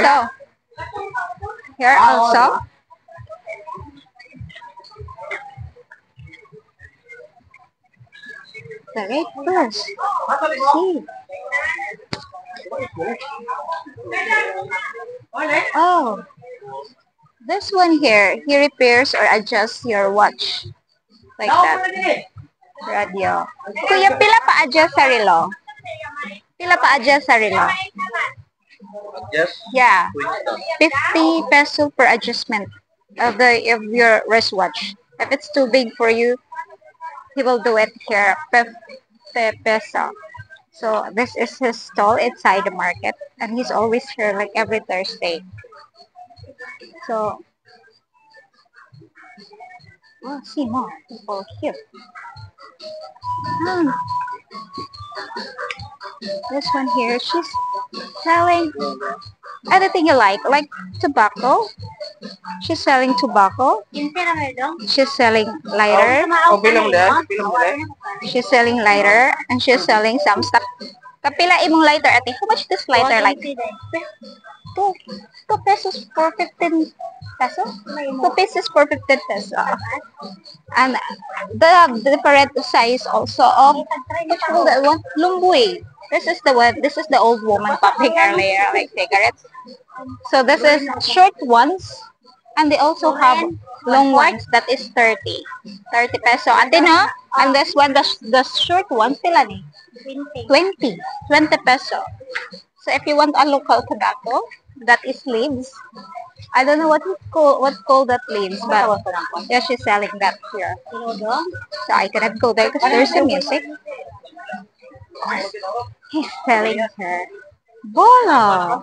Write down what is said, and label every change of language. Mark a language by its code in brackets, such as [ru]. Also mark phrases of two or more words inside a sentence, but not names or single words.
[en] So here also Decorate first. See. Oh, this one here, he repairs or adjusts your watch. Like that. Radio. [ceb] Kuya, pila pa adjust sa relo? Pila pa adjust sa relo? [en] Just Yeah. quick stuff. 50 peso per adjustment of your wristwatch. If it's too big for you, he will do it here. 50 peso. So this is his stall inside the market, and he's always here like every Thursday. So, oh, see more people here. Hmm. This one here, she's selling anything you like tobacco. She's selling tobacco. She's selling lighter. Oh, bilang dahil. Bilang dahil. She's selling lighter, and she's selling some stuff. [ceb] Kapila imong lighter, ate. [en] How much this lighter like? 2 pesos for 15 pesos? 2 pesos for 15 pesos. And the different size also of, what you call that one? Lumboy. This is the one, this is the old woman popping earlier, like cigarettes. So this is short ones, and they also have long ones that is 30 peso. Ate no? And this one, the short ones, [ceb] pila ni? [en] 20 peso. So if you want a local tobacco, that is leaves. I don't know what's called that leaves, but yeah, she's selling that here. So I cannot go there because there's some music. Of course, he's selling her bola.